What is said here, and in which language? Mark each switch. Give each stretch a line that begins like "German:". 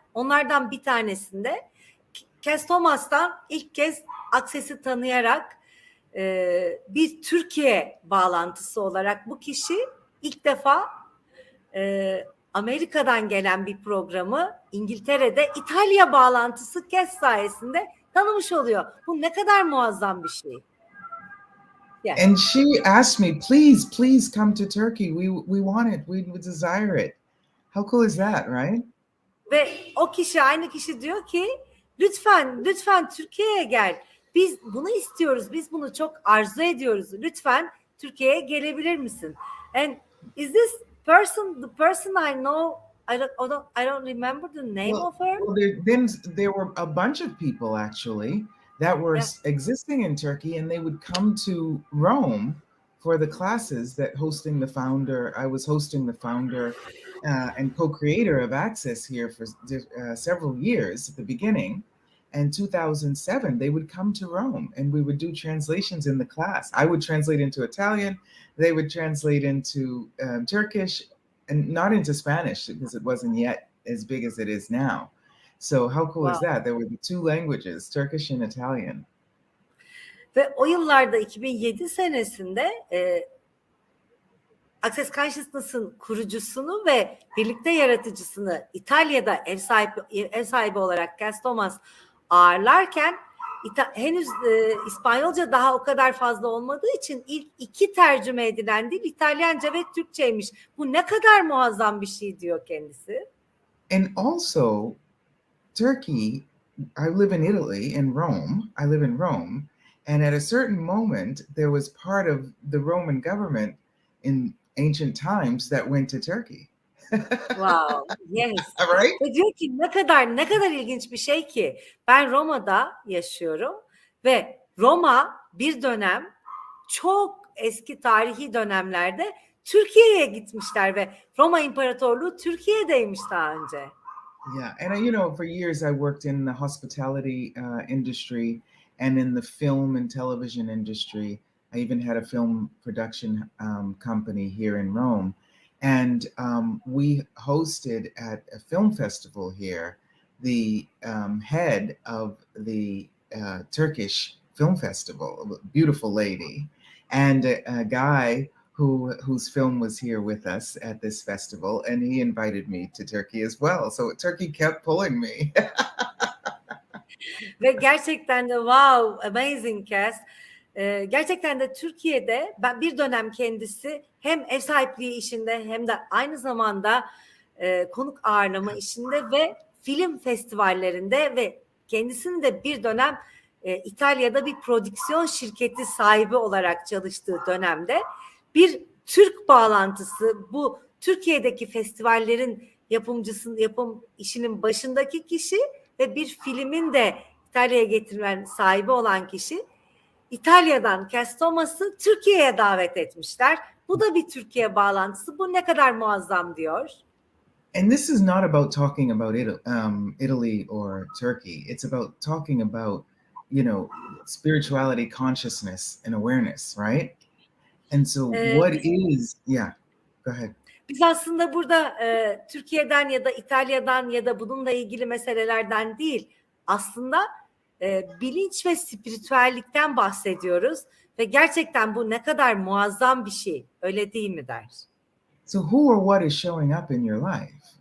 Turkish: Onlardan bir tanesinde Cass Thomas'tan ilk kez Access'i tanıyarak bir Türkiye bağlantısı olarak bu kişi ilk defa Amerika'dan gelen bir programı İngiltere'de İtalya bağlantısı Cass sayesinde tanımış oluyor. Bu ne kadar muazzam bir şey.
English: Yeah. And she asked me, please come to Turkey. We want it. We desire it. How cool is that, right?
Turkish: Ve o kişi, aynı kişi diyor ki lütfen Türkiye'ye gel. Biz bunu istiyoruz. Biz bunu çok arzu ediyoruz. Lütfen Türkiye'ye gelebilir misin?
English: And is this person the person I know? I don't remember the name of her. Well, there were a bunch of people actually that were existing in Turkey, and they would come to Rome for the classes that I was hosting the founder and co-creator of Access here for several years at the beginning. And 2007, they would come to Rome and we would do translations in the class. I would translate into Italian, they would translate into Turkish, and not into Spanish because it wasn't yet as big as it is now. So how cool is that? There were the two languages, Turkish and Italian.
Turkish: Ve o yıllarda 2007 senesinde Access Consciousness'ın kurucusunu ve birlikte yaratıcısını İtalya'da ev sahibi olarak Cass Thomas ağırlarken henüz İspanyolca daha o kadar fazla olmadığı için ilk iki tercüme edilen dil İtalyanca ve Türkçeymiş. Bu ne kadar muazzam bir şey diyor kendisi.
English: And also Turkey, I live in Italy, in Rome. I live in Rome. And at a certain moment, there was part of the Roman government in ancient times that went to Turkey. Wow, yes. Right? Ve diyor ki ne kadar ilginç bir şey ki ben Roma'da yaşıyorum ve Roma bir dönem çok eski tarihi dönemlerde Türkiye'ye gitmişler ve Roma İmparatorluğu Türkiye'deymiş daha önce. Yeah, and for years I worked in the hospitality industry and in the film and television industry. I even had a film production company here in Rome. And we hosted at a film festival here the head of the Turkish Film Festival, a beautiful lady, and a guy whose film was here with us at this festival, and he invited me to Turkey as well. So Turkey kept pulling me.
Turkish: Ve gerçekten de wow, amazing Cass. Gerçekten de Türkiye'de ben bir dönem kendisi hem ev sahipliği işinde hem de aynı zamanda konuk ağırlama işinde ve film festivallerinde ve kendisinin de bir dönem İtalya'da bir prodüksiyon şirketi sahibi olarak çalıştığı dönemde bir Türk bağlantısı, bu Türkiye'deki festivallerin yapım işinin başındaki kişi ve bir filmin de İtalya'ya getirmen sahibi olan kişi İtalya'dan Cass Thomas'ı Türkiye'ye davet etmişler. Bu da bir Türkiye bağlantısı. Bu ne kadar muazzam diyor.
English: And this is not about talking about Italy or Turkey. It's about talking about, spirituality, consciousness, and awareness, right? And so what is, go ahead.
Turkish: Biz aslında burada Türkiye'den ya da İtalya'dan ya da bununla ilgili meselelerden değil, aslında bilinç ve spiritüellikten bahsediyoruz ve gerçekten bu ne kadar muazzam bir şey, öyle değil mi der.
English: So who or what is showing up in your life?